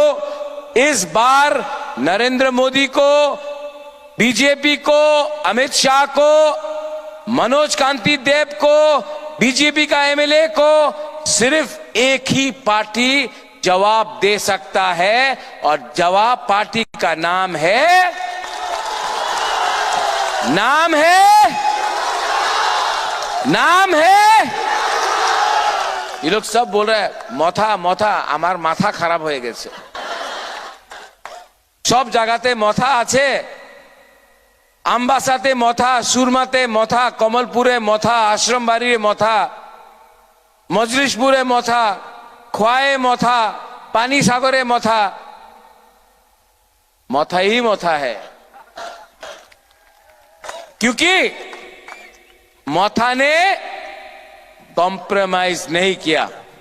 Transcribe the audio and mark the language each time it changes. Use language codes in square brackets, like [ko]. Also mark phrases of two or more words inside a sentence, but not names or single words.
[hi] इस बार नरेंद्र मोदी को, बीजेपी को, अमित शाह को, मनोज कांति देव को, बीजेपी का MLA को सिर्फ एक ही पार्टी जवाब दे सकता है, और जवाब पार्टी का नाम है ये लोग सब बोल रहे हैं मोथा मोथा, [bn] আমার মাথা খারাপ [hi] हो गए। [bn] সব জায়গাতে মোথা আছে, আম্বাসাতে মোথা, সুরমাতে মোথা, কমলপুরে মোথা, আশ্রমবাড়ি মোথা, মজলিসপুরে মোথা, খোয়াইয়ে মোথা, পানিসাগরে মোথা, [hi] मोथा ही मोथा है। क्योंकि मोथा ने कॉम्प्रोमाइज नहीं किया।